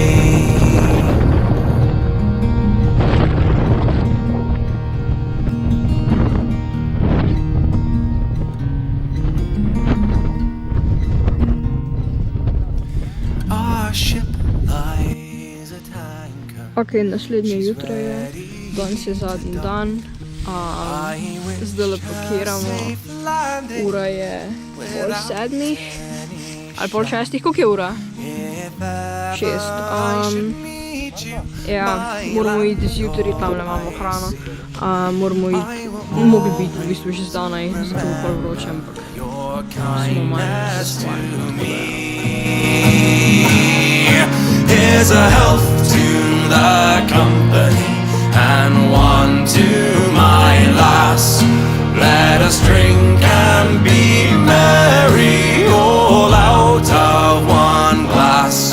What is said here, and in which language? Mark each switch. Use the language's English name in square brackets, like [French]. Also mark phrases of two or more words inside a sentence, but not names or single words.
[English] Our ship lies at anchor. [Slovenian] Ok, naslednje jutro je, danes je zadnji dan. Zdaj le pakiramo, ura je pol sedmih ali pol šestih, koliko je ura? 6. Ja, moramo iti zjutraj, tamle imamo hrano. Mogli biti v bistvu že zdaj, zato bo pol vroče, ampak smo manj zasvojeni. [English] Here's a health to the company and one to my lass. Let us drink and be merry, all out of one glass.